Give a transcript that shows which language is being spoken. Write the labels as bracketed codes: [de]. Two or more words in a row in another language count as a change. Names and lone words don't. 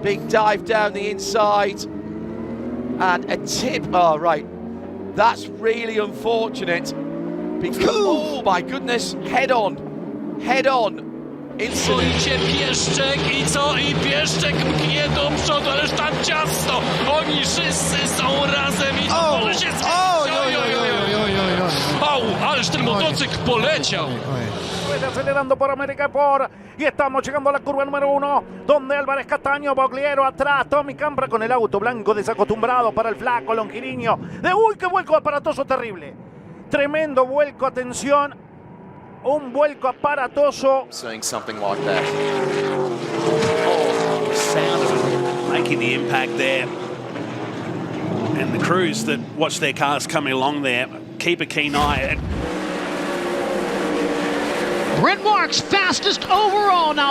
[en] Big dive down the inside. And a tip. Oh, right. That's really unfortunate. Because, oh my goodness, head on. [pl] Idzie Pieszczek i co? I Pieszczek mknie do przodu, ależ tam ciasno. Oni wszyscy są razem i może się ależ ten motocykl poleciał. [es] Acelerando por América por y estamos llegando a la curva número 1 donde Álvarez Castaño, Bogliero atrás, Tommy Cambra con el auto blanco desacostumbrado para el flaco longiliño de uy, qué vuelco aparatoso terrible, tremendo vuelco, atención, un vuelco aparatoso. [en] Seeing something like that. Oh, sound of it making the impact there, and the crews that watch their cars coming along there keep a keen eye. Brent Marks fastest overall now.